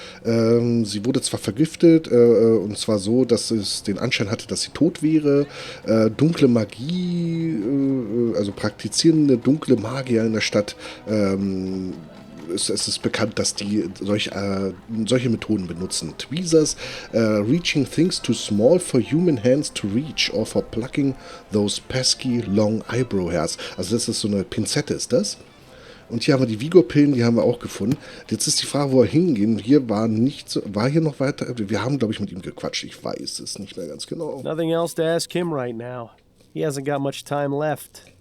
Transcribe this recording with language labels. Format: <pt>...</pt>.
<de>Sie wurde zwar vergiftet, und zwar so, dass es den Anschein hatte, dass sie tot wäre. Dunkle Magie, also praktizierende dunkle Magier in der Stadt. Es ist bekannt, dass die solche Methoden benutzen.</de> <en>Tweezers, reaching things too small for human hands to reach, or for plucking those pesky long eyebrow hairs.</en> <de>Also das ist so eine Pinzette, ist das? Und hier haben wir die Vigor-Pillen, die haben wir auch gefunden. Jetzt ist die Frage, wo wir hingehen. Hier war hier noch weiter. Wir haben, glaube ich, mit ihm gequatscht. Ich weiß es nicht mehr ganz genau.</de> <en>Nothing else to ask him right now. He hasn't got much time left.</en>